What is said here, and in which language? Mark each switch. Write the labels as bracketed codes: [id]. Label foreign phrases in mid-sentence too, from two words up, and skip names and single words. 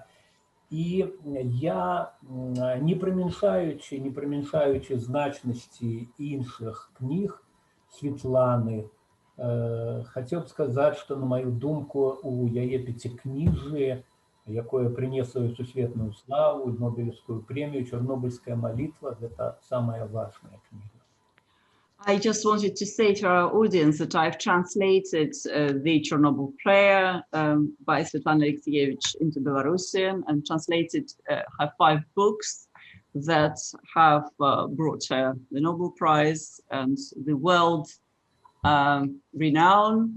[be] І я, не прымяншаючы значнасці іншых кніг Светланы, хацеў б сказаць, што, на маю думку, у яе 5кніжжы, якое прынесла сусветную славу, Нобелевскую премію, Чорнобыльская малітва, гэта самая важная кніга. [en] I just wanted to say to our audience that I've translated the Chernobyl prayer by Svetlana Alexievich into Belarusian and translated her 5 books that have brought her the Nobel Prize and the world renown.